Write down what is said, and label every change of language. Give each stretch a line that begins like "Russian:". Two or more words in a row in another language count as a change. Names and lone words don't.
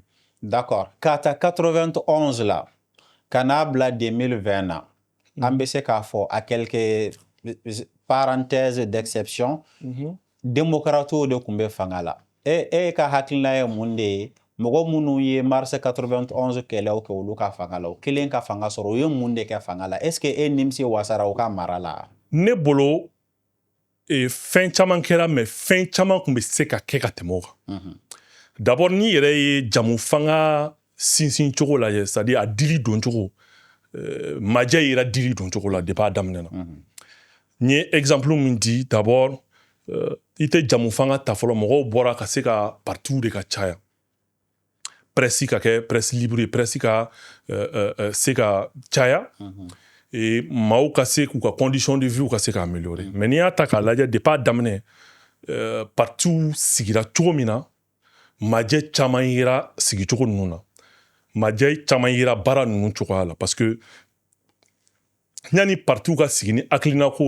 Bambara: D'accord ka ta 91 la ka n'a bila 2020 na an bɛ se k'a fɔ
French: à quelques parenthèses d'exception démocrates
Bambara: de kun bɛ fanga la. E ka hakilina ye mun de ye mɔgɔ minnu ye mars 91 kɛlɛw kɛ olu ka fanga la o kelen ka fanga sɔrɔ o ye mun de kɛ fanga la
French: est-ce que
Bambara: e nimisi wasara o ka mara la. Ne bolo fɛn caman kɛra mais fɛn caman kun bɛ se ka kɛ ka tɛmɛ o kan. D'abord ni yɛrɛ ye jamu fanga sinsin cogo lajɛ c'est-à-dire a dili don cogo majɛ yira dili don cogo la depuis a daminɛ na. N ye exemple min di d'abord i tɛ jamu fanga ta fɔlɔ mɔgɔw bɔra ka se ka partiw de ka caya presse ka kɛ
French: presse libre
Bambara: presse ka se ka caya maaw ka se k'u ka
French: condition de vie
Bambara: ka se ka
French: améliorer mais
Bambara: n'i y'a ta k'a lajɛ depuis a daminɛ partiw sigira cogo min na majɛ caman yera sigicogo ninnu na majɛ caman yera baara ninnu cogoya la
French: parce que
Bambara: yanni partiw ka sigi ni hakilinako